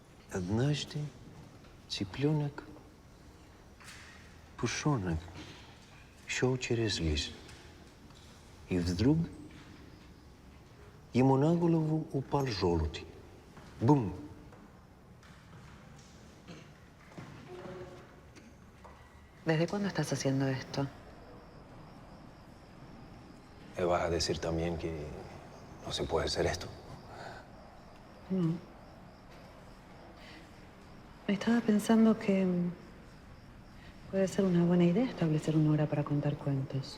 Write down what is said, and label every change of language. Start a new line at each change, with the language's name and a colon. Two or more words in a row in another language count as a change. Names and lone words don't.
Russian: однажды цыпленок, пушонок, шел через лес. И вдруг ему на голову упал желудь. Бум!
Spanish: ¿Desde cuándo estás haciendo esto? ¿Me vas a decir también que no se puede hacer esto? No. Estaba pensando que puede ser una buena idea establecer una hora para contar cuentos.